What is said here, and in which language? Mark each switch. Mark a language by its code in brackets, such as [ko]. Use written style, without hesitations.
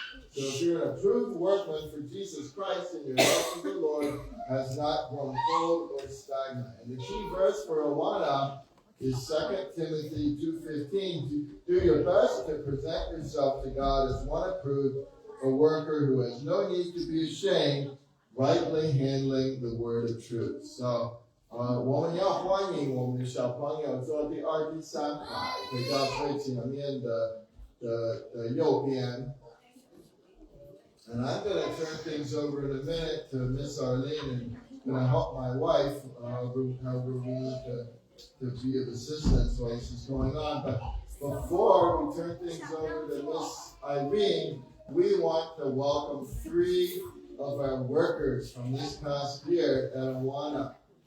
[en] So if you're an approved workman for Jesus Christ and your love for the Lord has not grown cold or stagnant. And the key verse for Awana is 2 Timothy 2:15. Do your best to present yourself to God as one approved, a worker who has no need to be ashamed, rightly handling the word of truth. [zh] So, 我们要欢迎我们的小朋友坐第二、第三排，回到最前面的右边。 [en] And I'm going to turn things over in a minute to Miss Arlene and going to help my wife, however we need to be of assistance while this is going on. But before we turn things over to Miss Irene, we want to welcome 3 of our workers from this past year at Awana.